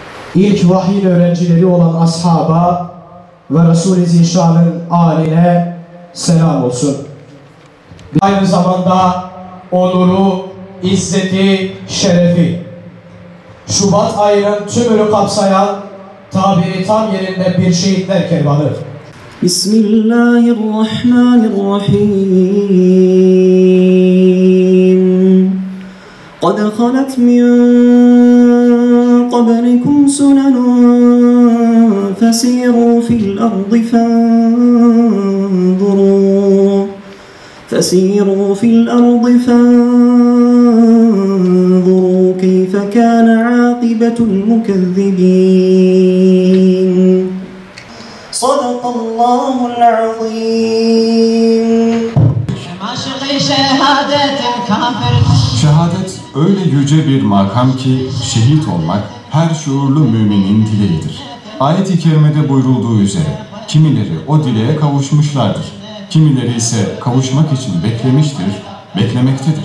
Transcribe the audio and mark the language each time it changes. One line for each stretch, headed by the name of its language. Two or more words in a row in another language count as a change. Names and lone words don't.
Turkish: İlk vahiy öğrencileri olan ashaba ve Resul-i Zişan'ın âline selam olsun. Aynı zamanda onuru, izzeti, şerefi, Şubat ayının tümünü kapsayan tabiri tam yerinde bir şehitler kervanı. Bismillahirrahmanirrahim.
Arabic: قَدْ خَلَتْ مِنْ قَبْلِكُمْ سُنَنٌ فَسِيرُوا فِي الْأَرْضِ فَانْظُرُوا كَيْفَ كَانَ عَاقِبَةُ الْمُكَذِّبِينَ صَدَقَ اللّٰهُ الْعَظِيمُ.
Turkish: Şehadet öyle yüce bir makam ki şehit olmak her şuurlu müminin dileğidir. Ayet-i kerimede buyurulduğu üzere kimileri o dileğe kavuşmuşlardır. Kimileri ise kavuşmak için beklemiştir, beklemektedir.